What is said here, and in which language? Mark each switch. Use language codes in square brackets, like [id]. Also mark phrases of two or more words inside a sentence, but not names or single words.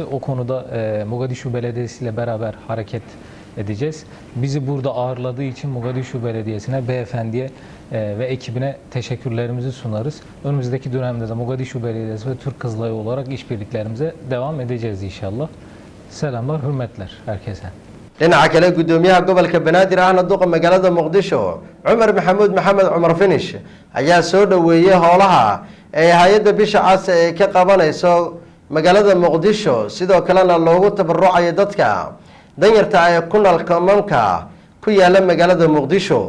[tr] O konuda Mogadishu Belediyesi ile beraber hareket edeceğiz. Bizi burada ağırladığı için Mogadishu Belediyesi'ne, beyefendiye ve ekibine teşekkürlerimizi sunarız. Önümüzdeki dönemde de Mogadishu Belediyesi ve Türk Kızılayı olarak işbirliklerimize devam edeceğiz inşallah. Selamlar, hürmetler herkese. [so] dhinaca kale gudoomiyaha gobolka banaadir ahna duqa magaalada muqdisho Cumar Maxamuud Maxamed Cumar Finish ayaa soo dhaweeyay howlaha ay hay-adda bisha cas ee ka qabanayso magaalada muqdisho sidoo kalena loogu tabarucayo dadka danyarta ee ku nool kaamamka ku yaala magaalada muqdisho.